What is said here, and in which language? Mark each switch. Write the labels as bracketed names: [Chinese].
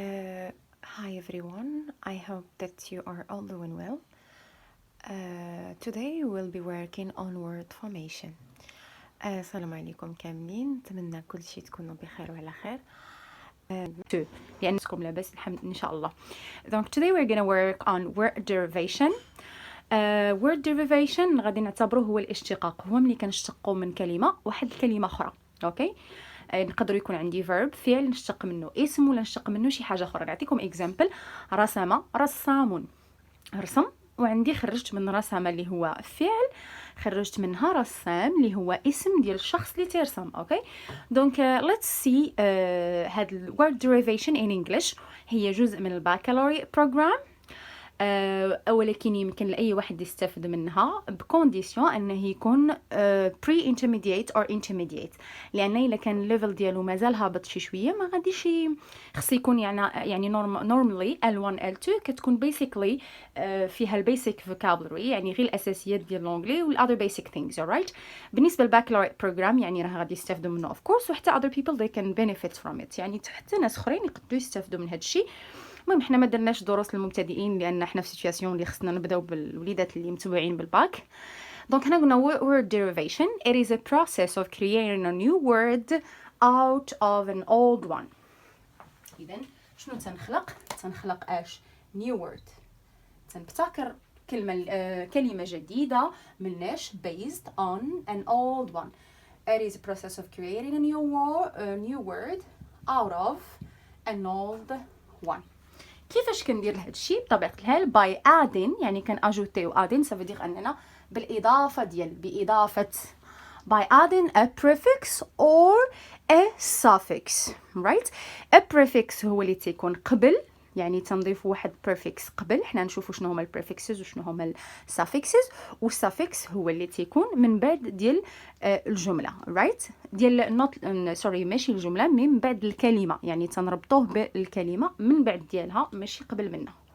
[English] everyone, I hope that you are all doing well. Today we'll be working on word formation. [Arabic] السلام عليكم كاملين، نتمنى كل شيء تكونوا بخير وعلى خير. لأنكم لاباس الحمد إن شاء الله. [English] Donc today we're gonna work on word derivation. [Arabic] word derivation غادي نعتبره هو الاشتقاق، هو ملي كنشتقوا من كلمة واحد الكلمة أخرى. أوكي؟ نقدر يكون عندي verb فعل نشتق منه اسم ولا نشتق منه شي حاجه اخرى. نعطيكم example: رسم رسام، رسم، وعندي خرجت من رسم اللي هو فعل، خرجت منها رسام اللي هو اسم ديال الشخص اللي تيرسم. اوكي دونك [English] let's see [Arabic] هاد [English] word derivation in English. [Arabic] هي جزء من الباكالوريا program، ولكن يمكن لأي واحد يستفد منها بكونديسيون أنه يكون [English] pre-intermediate or intermediate، [Arabic] لأن إلا كان الليفل ديالو مازال هابط شي شوية ما غاديش خص يكون يعني [English] normally L1 L2 [Arabic] كتكون basically فيها البيسك vocabulary، يعني غير الأساسيات ديال الأنجلي وال [English] other basic things. alright. [Arabic] بالنسبة للباكالوريا program يعني راه غادي يستافدوا منه [English] of course، [Arabic] وحتى [English] other people they can benefit from it، [Arabic] يعني حتى ناس اخرين يقدروا يستافدوا من هذا الشيء. المهم حنا ما درناش دروس للمبتدئين لان حنا في سيتوياسيون اللي خصنا نبداو بالوليدات اللي متبوعين بالباك. دونك هنا قلنا word derivation. [English] It is a process of creating a new word out of an old one. [Arabic] اذا شنو تنخلق اش [English] new word، [Arabic] تنبتكر كلمه جديده مناش [English] based on an old one. It is a process of creating a new word out of an old one. [Arabic] كيفاش كندير لهذا الشيء؟ بطبيعه الحال [English] by adding، [Arabic] يعني كناجوتيو adding [French] ça veut dire [Arabic] اننا بالاضافه باضافه [English] by adding a prefix or a suffix. right. [Arabic] a prefix هو اللي تيكون قبل، يعني تنضيف واحد prefix قبل. حنا نشوفوا شنو هما البريفكسز وشنو هما السافيكسز، والسافيكس هو اللي تيكون من بعد ديال الجمله. [English] right. [Arabic] ديال سوري ماشي الجمله، من بعد الكلمه، يعني تنربطوه بالكلمه من بعد ديالها ماشي قبل منها.